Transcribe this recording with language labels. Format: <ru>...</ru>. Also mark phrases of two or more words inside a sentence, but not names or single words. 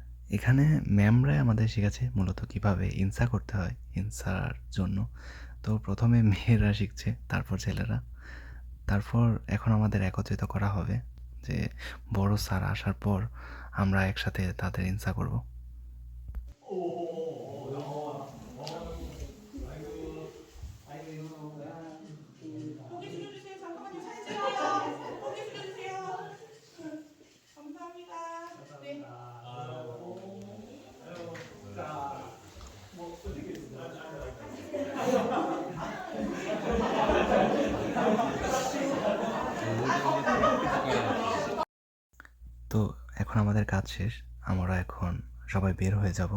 <bn>এখানে ম্যামরাই আমাদের শেখাচ্ছে মূলত কীভাবে ইনসা করতে হয় ইনসার জন্য। তো প্রথমে মেয়েরা শিখছে, তারপর ছেলেরা। তারপর এখন আমাদের একত্রিত করা হবে যে বড় স্যার আসার পর আমরা একসাথে তাদের ইনসা করব।</bn> <ko>고개 숙여주세요. 잠깐만요. 사진 찍어요. 고개 숙여주세요. 감사합니다. 네.</ko> <bn>তো এখন আমাদের কাজ শেষ, আমরা এখন সবাই বের হয়ে যাব।</bn>